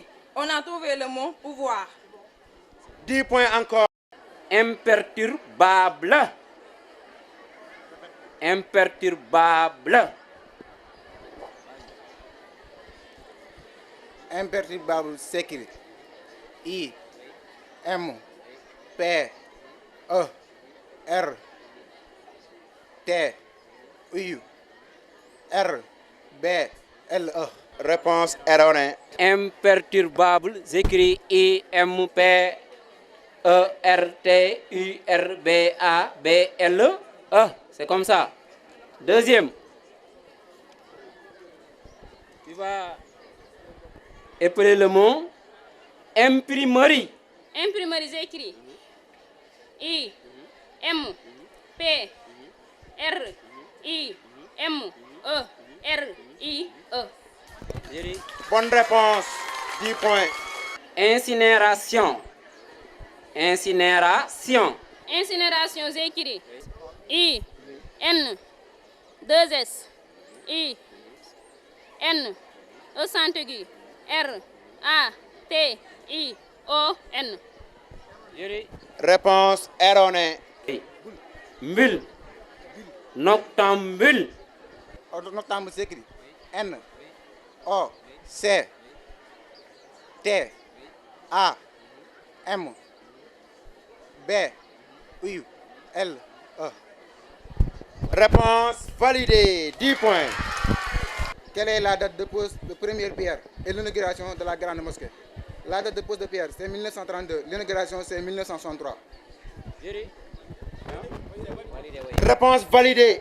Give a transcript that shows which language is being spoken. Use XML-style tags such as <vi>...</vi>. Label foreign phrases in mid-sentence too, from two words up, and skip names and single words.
<fr>On a trouvé le mot pouvoir. 10 points encore. Imperturbable. Imperturbable. Imperturbable s'écrit I, M, P, E, R, T, U, R, B, L, E. Réponse erronée. Imperturbable, j'écris I, M, P, E, R, T, U, R, B, A, B, L, E. C'est comme ça. Deuxième. Tu vas épeler le mot imprimerie. Imprimerie, j'écris I, M, P, R, I, M, E, R, I, E. Bonne réponse. 10 points. Incinération. Incinération. Incinération, j'écris I, N, 2S, I, N, E sans aigu, R, A, T, I, O, N. Réponse erronée. Mbul. Noctambule. Noctambule s'écrit N O C T A M B U L E. Réponse validée. 10 points. Quelle est la date de pose de première pierre et l'inauguration de la grande mosquée? La date de pose de pierre, c'est 1932. L'inauguration, c'est 1963. Réponse validée.</fr>